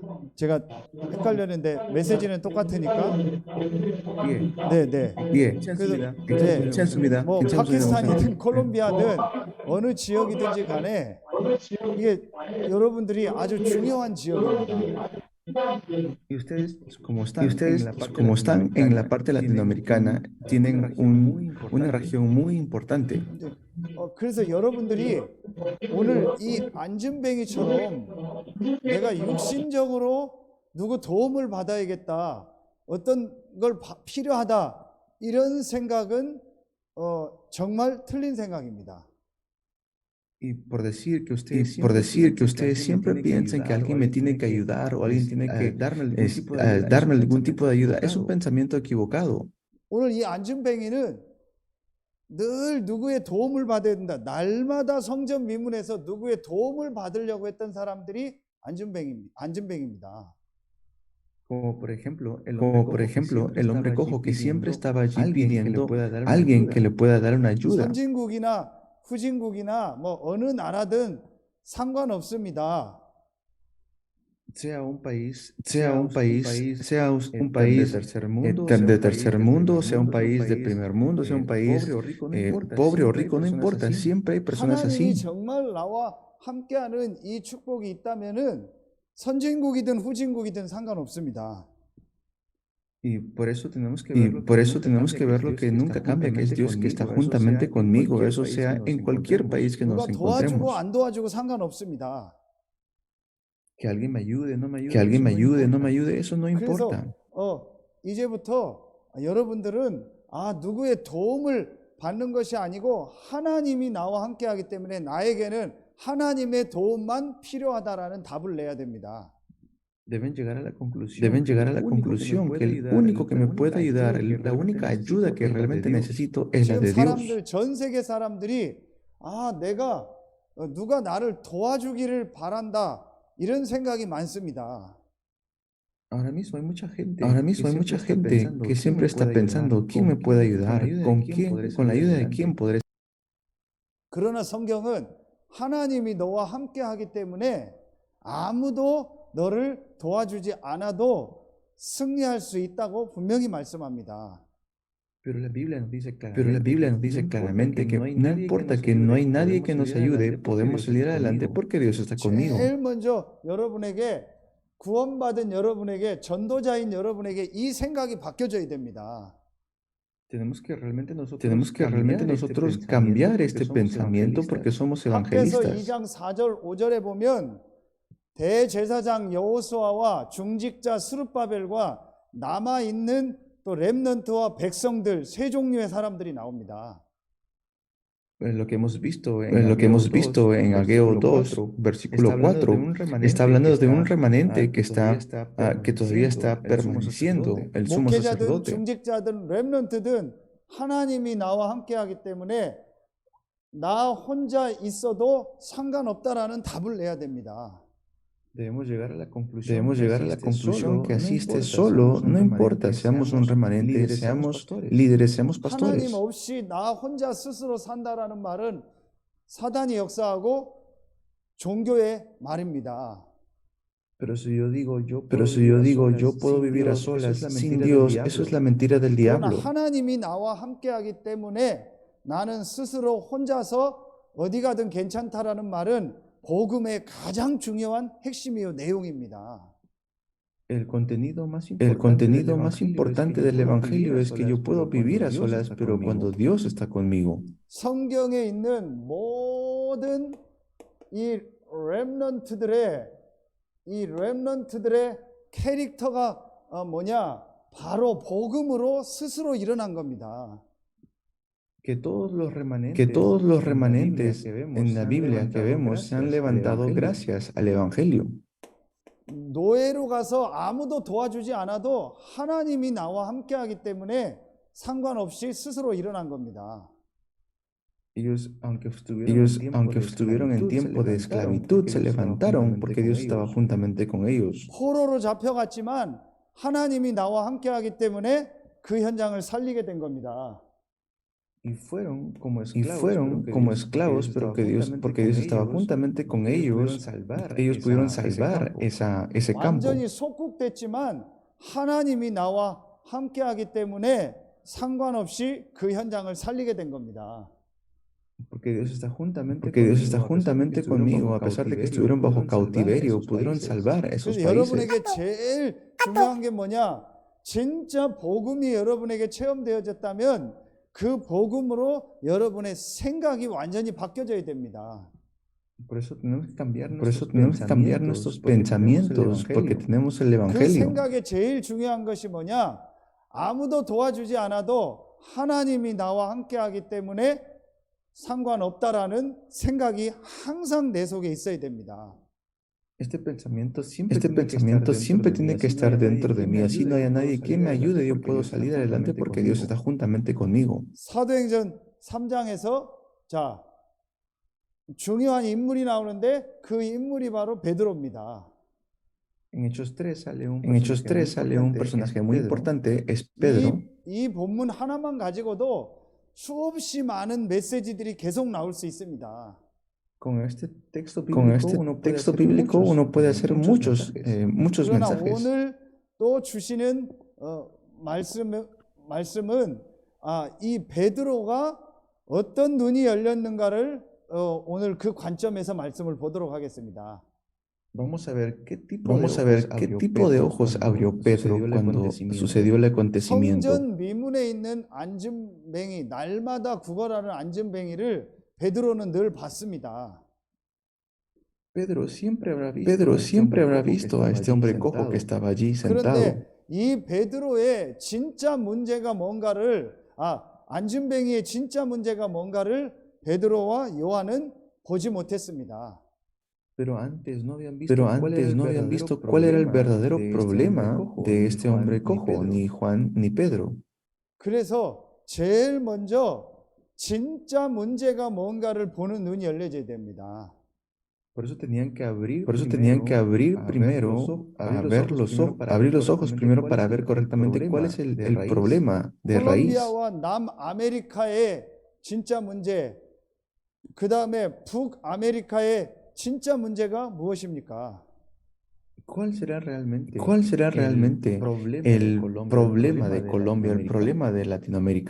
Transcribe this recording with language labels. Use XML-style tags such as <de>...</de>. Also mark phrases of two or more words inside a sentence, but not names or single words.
<ko>제가 헷갈렸는데 메시지는 똑같으니까. 네. 괜찮습니다. 뭐 파키스탄이든 콜롬비아든 어느 지역이든지 간에 이게 여러분들이 아주 중요한 지역입니다.</ko> <es>Y ustedes, como están en la parte latinoamericana, tienen una región muy importante.</es> <ko>그래서 여러분들이 오늘 이 안진뱅이처럼 내가 육신적으로 누구 도움을 받아야겠다, 어떤 걸 필요하다, 이런 생각은 정말 틀린 생각입니다.</ko> <es>Y por decir que ustedes siempre piensan que alguien me tiene que ayudar o alguien tiene que darme algún tipo de ayuda, es un pensamiento equivocado.</es> <ko>오늘 이 안진뱅이는 늘 누구의 도움을 받아야 된다. 날마다 성전 미문에서 누구의 도움을 받으려고 했던 사람들이 안진뱅입니다.</ko> <es>Como por ejemplo, el hombre cojo que siempre estaba allí pidiendo a alguien que le pueda dar una ayuda.</es> <ko>선진국이나 후진국이나 뭐 어느 나라든 상관없습니다.</ko> <es>Sea un país de tercer mundo, sea un país de primer mundo, sea un país pobre o rico, no importa, siempre hay personas</es> <ko>하나님이</ko> <es>así.</es> <ko>정말 나와 함께하는 이 축복이 있다면은 선진국이든 후진국이든 상관없습니다.</ko> <es>Y por eso tenemos que ver lo que nunca cambia, que es Dios que está juntamente conmigo, eso sea en cualquier país que nos</es> <ko>누가 도와주고</ko> <es>encontremos.</es> <ko>안 도와주고 상관없습니다.</ko> <es>Que alguien me ayude, no me ayude, eso no</es> <ko>그래서</ko> <es>importa.</es> <ko>이제부터 여러분들은 누구의 도움을 받는 것이 아니고 하나님이 나와 함께하기 때문에 나에게는 하나님의 도움만 필요하다라는 답을 내야 됩니다.</ko> <es>Deben llegar a la conclusión que el único que me puede ayudar, la única ayuda que realmente necesito es la</es> <ko>지금</ko> <es>de Dios.</es> <ko>사람들, 전 세계 사람들이 내가 누가 나를 도와주기를 바란다, 이런 생각이 많습니다.</ko> <es>Ahora mismo hay mucha gente que siempre está pensando quién me puede ayudar, con la ayuda de quién podré.</es> <ko>그러나 성경은 하나님이 너와 함께하기 때문에 아무도 너를 도와주지 않아도 승리할 수 있다고 분명히 말씀합니다.</ko> <es>Pero la Biblia nos dice claramente que no importa que no hay nadie que nos ayude, podemos salir adelante porque Dios está conmigo.</es> <ko>제일 먼저 여러분에게, 구원받은 여러분에게, 전도자인 여러분에게 이 생각이 바뀌어져야 됩니다.</ko> <es>Tenemos que realmente nosotros cambiar este pensamiento porque somos</es> <ko>학개서</ko> <es>evangelistas.</es> <ko>2장 4절 5절에 보면 대제사장 여호수아와 중직자 스룹바벨과 남아 있는 또 렘넌트와 백성들, 세 종류의 사람들이 나옵니다.</ko> <es>Lo que hemos visto en Ageo 2, versículo 4, está hablando de un remanente que todavía está permaneciendo, el sumo</es> <ko>목회자든</ko> <es>sacerdote.</es> <ko>중직자든 렘넌트든 하나님이 나와 함께하기 때문에 나 혼자 있어도 상관없다라는 답을 내야 됩니다. Debemos llegar a la conclusión que así esté solo, no importa, seamos un remanente, seamos líderes, seamos pastores. 하나님 없이 나 혼자 스스로 산다라는 말은 사단이 역사하고 종교의 말입니다.</ko> <es>Pero si yo digo yo puedo vivir a solas sin Dios, eso es la mentira del</es> <ko>그러나</ko> <es>diablo.</es> <ko>하나님이 나와 함께하기 때문에 나는 스스로 혼자서 어디 가든 괜찮다라는 말은 복음의 가장 중요한 핵심이요 내용입니다.</ko> <es>El contenido más importante del Evangelio es que yo puedo vivir a solas, pero cuando Dios está conmigo.</es> <ko>성경에 있는 모든 이 렘넌트들의 캐릭터가 뭐냐? 바로 복음으로 스스로 일어난 겁니다.</ko> <es>Que todos los remanentes en la Biblia que vemos se han levantado gracias al Evangelio.</es> <ko>노예로 가서 아무도 도와주지 않아도 하나님이 나와 함께하기 때문에 상관없이 스스로 일어난 겁니다.</ko> <es>Ellos, aunque estuvieron en tiempo de esclavitud, se levantaron porque Dios estaba juntamente con ellos.</es> <ko>포로로 잡혀갔지만 하나님이 나와 함께하기 때문에 그 현장을 살리게 된 겁니다.</ko> <es>Y fueron como esclavos, pero porque Dios estaba juntamente con ellos, ellos pudieron salvar ese campo.</es> <ko>완전히 속국됐지만 하나님이 나와 함께하기 때문에 상관없이 그 현장을 살리게 된 겁니다.</ko> <es>Porque Dios está juntamente conmigo, a pesar de que estuvieron bajo cautiverio, pudieron salvar esos países.</es> <ko>여러분에게 제일 중요한 게 뭐냐? 진짜 복음이 여러분에게 체험되어졌다면 그 복음으로 여러분의 생각이 완전히 바뀌어져야 됩니다.</ko> <es>Por eso tenemos que cambiar nuestros pensamientos, porque tenemos el</es> <ko>그</ko> <es>Evangelio.</es> <ko>생각에 제일 중요한 것이 뭐냐? 아무도 도와주지 않아도 하나님이 나와 함께하기 때문에 상관없다라는 생각이 항상 내 속에 있어야 됩니다.</ko> <es>Este pensamiento siempre tiene que estar dentro de mí. Así no haya nadie que me ayude, yo puedo salir adelante porque Dios está juntamente conmigo.</es> <ko>사도행전 3장에서 자 중요한 인물이 나오는데 그 인물이 바로 베드로입니다.</ko> <es>En Hechos 3 sale un personaje muy importante, es Pedro.</es> <ko>이 본문 하나만 가지고도 수없이 많은 메시지들이 계속 나올 수 있습니다.</ko> <es>Con este texto bíblico uno puede hacer muchos</es> <ko>그러나</ko> <es>mensajes.</es> <ko>오늘 또 주시는 말씀은 이 베드로가 어떤 눈이 열렸는가를 오늘 그 관점에서 말씀을 보도록 하겠습니다.</ko> <es>Vamos a ver qué tipo de ojos abrió Pedro cuando sucedió el acontecimiento.</es> <ko>성전 미문에 있는 안진뱅이, 날마다 구걸하는 안진뱅이를 베드로는 늘 봤습니다.</ko> <es>Pedro siempre habrá visto a este hombre cojo que estaba allí sentado.</es> <ko>그런데 이 베드로의 진짜 문제가 뭔가를 안진뱅이의 진짜 문제가 뭔가를 베드로와 요한은 보지 못했습니다.</ko> <es>Pero antes no habían visto cuál era el verdadero problema de este hombre cojo, ni Juan ni Pedro.</es> <ko>그래서 제일 먼저 진짜 문제가 뭔가를 보는 눈이 열려져야 됩니다.</ko> <es>Por eso tenían que abrir primero, abrir los ojos primero para ver correctamente cuál es el problema de raíz.</es> <ko>콜롬비아와 남아메리카의 진짜 문제, 그 다음에 북아메리카의 진짜 문제가 무엇입니까?</ko> <es>¿Cuál será realmente el problema de Colombia, el problema de Latinoamérica?</es>